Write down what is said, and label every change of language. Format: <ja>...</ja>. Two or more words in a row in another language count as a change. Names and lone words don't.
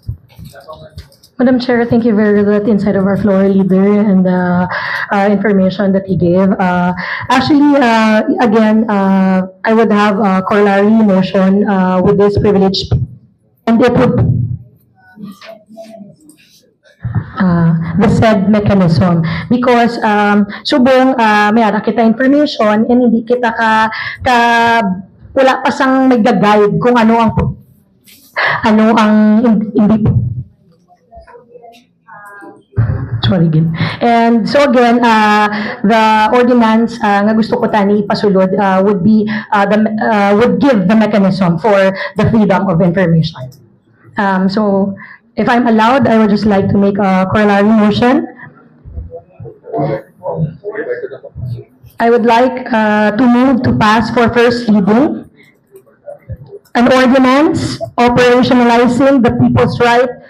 <en>Madam Chair, thank you very much, insight of our floor leader and the information that he gave. Actually, again, I would have a corollary motion with this privilege, and it would the said mechanism, because</en> <hil>subong may ara kita information and hindi kita wala pa sang nagga-guide kung ano ang hindi.</hil> <en>Sorry again. And so again, the ordinance</en> <hil>nga gusto ko tani ipasulod</hil> <en>would give the mechanism for the freedom of information. So if I'm allowed, I would just like to make a corollary motion. I would like to move to pass for first reading an ordinance operationalizing the people's right.</en>